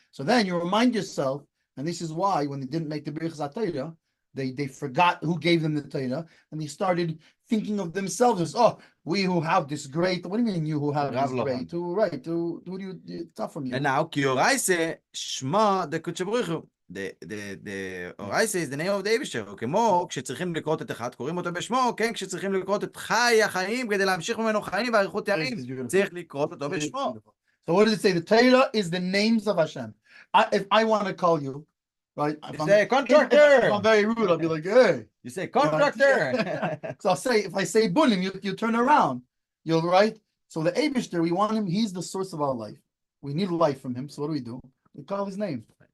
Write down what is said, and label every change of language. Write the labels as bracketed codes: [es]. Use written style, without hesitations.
[en] So then you remind yourself, and this is why when they didn't make the Birchas Torah, they forgot who gave them the Torah, and they started thinking of themselves as, oh, we who have this great. What do you mean you who have this great? Who do you? It's not from you. And now, Ki Oraise Shma de Kutchabrichu. The Oraise is the name of the Eibishter. [he] כמו כשצריכים לקרות את אחד, קוראים אותו בשמו, כן, כשצריכים לקרות את חי החיים, כדי להמשיך ממנו חיים ואריכות ימים, צריך לקרות אותו בשמו. [en] So what does it say? The Torah is the names of Hashem. If I want to call you, right? You say contractor. If I'm very rude, I'll be like, hey. You say contractor. So if I say Bunim, you turn around. You'll right. So the Eibishter, we want him. He's the source of our life. We need life from him. So what do? We call his name.